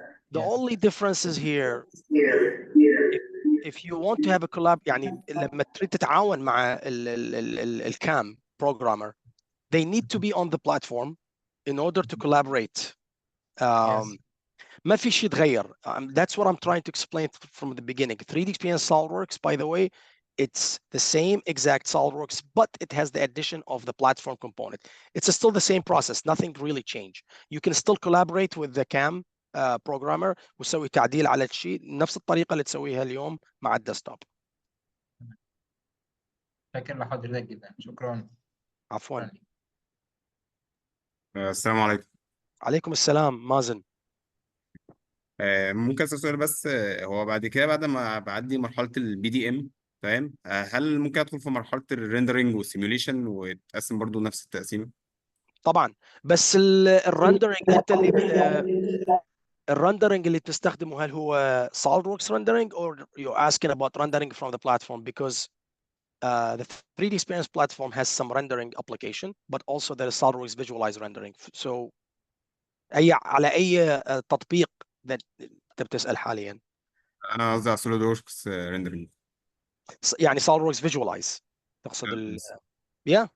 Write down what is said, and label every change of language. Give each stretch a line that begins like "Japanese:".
English: The only difference is here if you want to have a collab،
Arabic: يعني لما تريد تتعاون مع الCAM
English: programmer, they need to be on the platform in order to collaborate.
Arabic: ما في شيء تغير.
English: That's what I'm trying to explain from the beginning. 3D Experience SolidWorks, by the way, it's the same exact SolidWorks, but it has the addition of the platform component. It's still the same process. Nothing really changed. You can still collaborate with the CAM programmer
Arabic: وتسوي تعديل على الشيء نفس الطريقة اللي تسويها اليوم مع الديسكتوب. شكرا لحضرتك جدا. شكرا. عفوا. السلام عليكم. عليكم السلام مازن. ممكن اسال سؤال بس، هو بعد كده بعد ما بعدي مرحله البي دي ام تمام، هل ممكن ادخل في مرحله الريندرنج والسيميوليشن وتقسم برضو نفس التقسيمه؟ طبعا، بس الرندرنج انت اللي الرندرنج اللي بتستخدمه هل هو
English: SolidWorks rendering or you're asking about rendering from the platform? Because the 3D Experience platform has some rendering application, but also there is SolidWorks visualize rendering.
Arabic: So على أي تطبيق that أنت بتسأل حاليا؟ انا قصدي على سوليد وركس ريندرنج. يعني SolidWorks visualize تقصد yeah